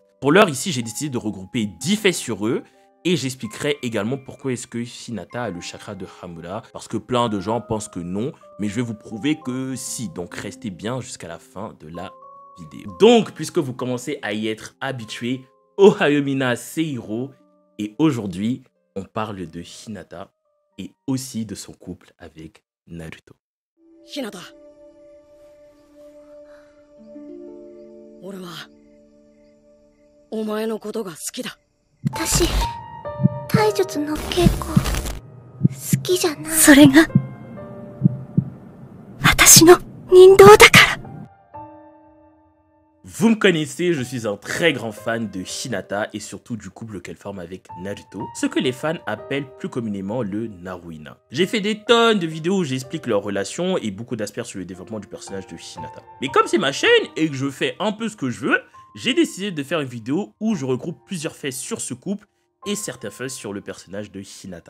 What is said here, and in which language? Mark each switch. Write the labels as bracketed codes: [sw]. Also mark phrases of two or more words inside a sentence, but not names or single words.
[fr] Pour l'heure ici, j'ai décidé de regrouper 10 faits sur eux, et j'expliquerai également pourquoi est-ce que Hinata a le chakra de Hamura, parce que plein de gens pensent que non, mais je vais vous prouver que si, donc restez bien jusqu'à la fin de la vidéo. Donc, puisque vous commencez à y être habitué, Ohayomina Seihiro, et aujourd'hui, on parle de Hinata et aussi de son couple avec Naruto. Hinata. [ja] 俺はお前のことが好きだ。私、体術の稽古好きじゃない。それが私の人道だから。 [fr] Vous me connaissez, je suis un très grand fan de Hinata et surtout du couple qu'elle forme avec Naruto, ce que les fans appellent plus communément le Naruina. J'ai fait des tonnes de vidéos où j'explique leur relation et beaucoup d'aspects sur le développement du personnage de Hinata. Mais comme c'est ma chaîne et que je fais un peu ce que je veux, j'ai décidé de faire une vidéo où je regroupe plusieurs faits sur ce couple et certains faits sur le personnage de Hinata.